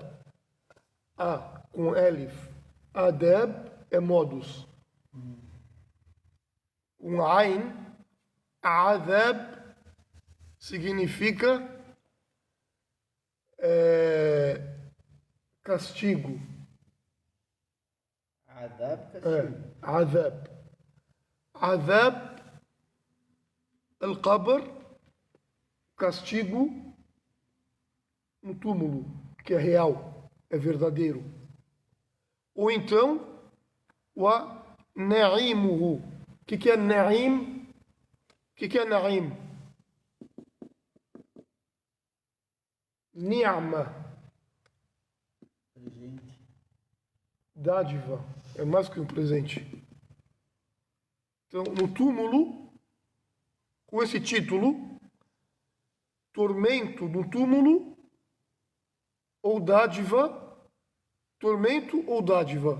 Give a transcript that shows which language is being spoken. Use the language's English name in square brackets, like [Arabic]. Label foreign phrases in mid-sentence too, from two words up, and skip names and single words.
[Portuguese] A com Elif. Adab é modus. Com Ain, Azab significa castigo. Adab, castigo. [Arabic] عذاب عذاب القبر, [Portuguese] castigo no túmulo, que é real, é verdadeiro. Ou então [Arabic] ونعيمه. [Portuguese] O que é na'im? O que é na'im? Ni'ma, Presente. dádiva, é mais que um presente. Então, no túmulo, com esse título, tormento no túmulo ou dádiva, tormento ou dádiva.